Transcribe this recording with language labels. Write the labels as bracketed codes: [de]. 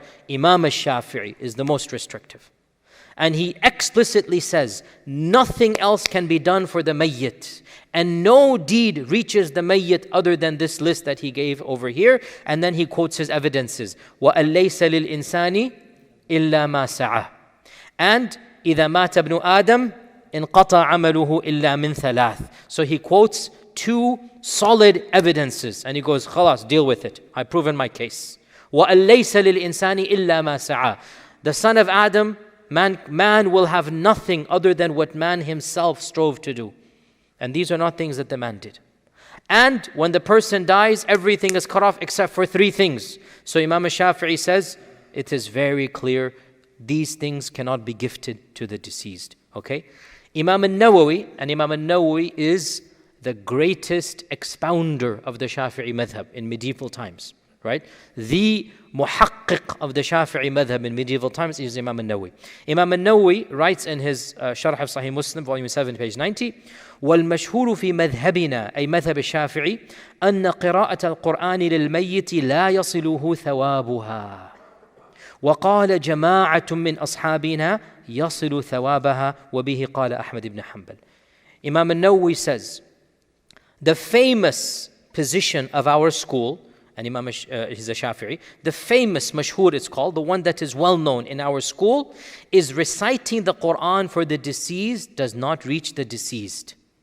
[en] Imam al-Shafi'i is the most restrictive. And he explicitly says, nothing else can be done for the mayyit. And no deed reaches the mayyit other than this list that he gave over here. And then he quotes his evidences. [ar] وَأَلَّيْسَ لِلْإِنسَانِ إِلَّا مَا سَعَى. And إِذَا مَاتَ ابْنُ آدَمَ انقطع عمله إلا من ثلاث. [en] So he quotes 2 solid evidences and he goes, خلاص, deal with it. I've proven my case. [ar] وَأَلَّيْسَ لِلْإِنسَانِ إِلَّا مَا سَعَى. [en] The son of Adam Man will have nothing other than what man himself strove to do. And these are not things that the man did. And when the person dies, everything is cut off except for 3 things. So Imam Shafi'i says, it is very clear, these things cannot be gifted to the deceased. Okay? Imam al-Nawawi, and Imam al-Nawawi is the greatest expounder of the Shafi'i madhab in medieval times. Right? The muhaqqiq of the Shafi'i madhab in medieval times is Imam al-Nawawi. Imam al-Nawawi writes in his Sharh of Sahih Muslim, volume 7, page 90, [ar] وَالْمَشْهُورُ فِي مَذْهَبِنَا أي مذهب الشافعي أن قراءة القرآن للميت لا يصله ثوابها وقال جماعة من أصحابنا يصل ثوابها وبه قال أحمد بن حنبل. [en] Imam al-Nawawi says, the famous position of our school, and Imam he's a Shafi'i, the famous mashhur it's called, the one that is well known in our school, is reciting the Quran for the deceased does not reach the deceased.